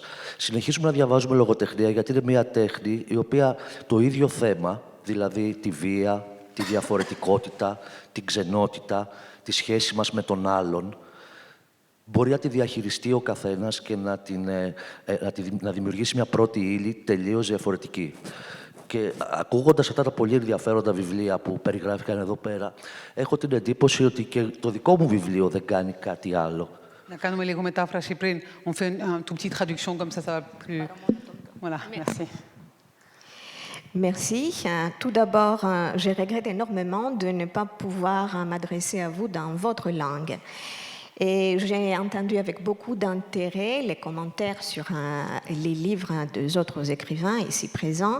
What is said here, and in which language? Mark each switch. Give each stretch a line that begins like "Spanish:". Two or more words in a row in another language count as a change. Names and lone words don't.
Greek: Συνεχίζουμε να διαβάζουμε λογοτεχνία γιατί είναι μια τέχνη η οποία το ίδιο θέμα, δηλαδή τη βία, τη διαφορετικότητα, την ξενότητα, τη σχέση μας με τον άλλον, μπορεί να τη διαχειριστεί ο καθένας και να δημιουργήσει μια πρώτη ύλη τελείως διαφορετική. Και ακούγοντας αυτά τα πολύ ενδιαφέροντα βιβλία που περιγράφηκαν εδώ πέρα, έχω την εντύπωση ότι και το δικό μου βιβλίο δεν κάνει κάτι άλλο. Να κάνουμε λίγο μετάφραση πριν.
French: On fait une toute petite traduction comme ça va plus... Voilà, merci. Merci. Tout d'abord, je regrette énormément de ne pas pouvoir m'adresser à vous dans votre langue. Et j'ai entendu avec beaucoup d'intérêt les commentaires sur les livres des autres écrivains ici présents.